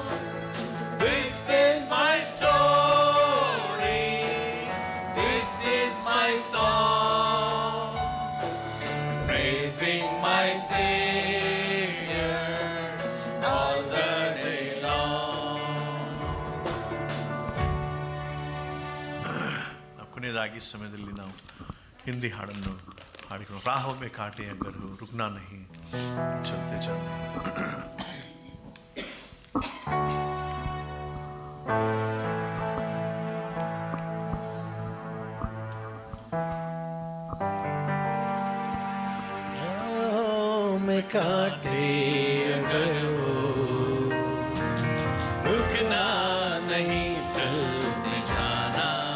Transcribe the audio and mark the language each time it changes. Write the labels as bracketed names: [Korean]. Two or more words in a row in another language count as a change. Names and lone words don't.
[English] This is my story, this is my song, praising my Savior all the day long. [Kannada] ನಾವು ಕೊನೆಯದಾಗಿ ಸಮಯದಲ್ಲಿ ನಾವು ಹಿಂದಿ ಹಾಡನ್ನು ಹಾಡಿಕೊಂಡು [Hindi] राहों में कांटे अगर हो रुकना नहीं चलते जाना. राहों में कांटे अगर हो, रुकना नहीं चलते जाना,